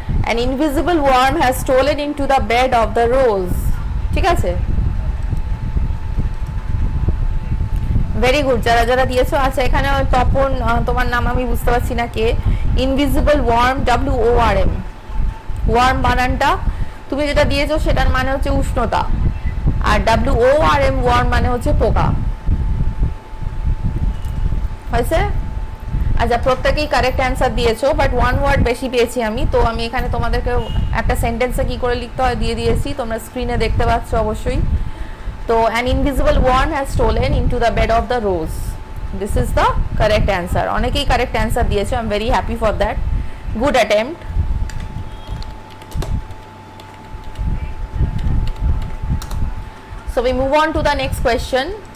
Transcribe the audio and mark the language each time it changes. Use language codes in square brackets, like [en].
[en] An invisible worm has stolen into the bed of the rose, [bn] ঠিক আছে, [en] Very good. [bn] যারা যারা দিয়েছো, আচ্ছা এখানে তপন, তোমার নাম আমি বুঝতে পারছি না কে। ইনভিজিবল ওয়ার্ম WORM, ওয়ার্ম বানানটা তুমি যেটা দিয়েছো সেটার মানে হচ্ছে উষ্ণতা, আর WORM ওয়ার্ম মানে হচ্ছে পোকা, হয়েছে? আচ্ছা প্রত্যেকেই কারেক্ট অ্যান্সার দিয়েছো, [en] but one word [bn] বেশি পেয়েছি আমি, তো আমি এখানে তোমাদেরকে একটা সেন্টেন্সে কি করে লিখতে হয় দিয়ে দিয়েছি, তোমরা স্ক্রিনে দেখতে পাচ্ছ অবশ্যই। [en] তো an invisible worm has stolen into the bed of the rose, this is the correct answer. [bn] অনেকেই [en] correct answer [bn] দিয়েছো, [en] I am very happy for that, good attempt. So we move on to the next question.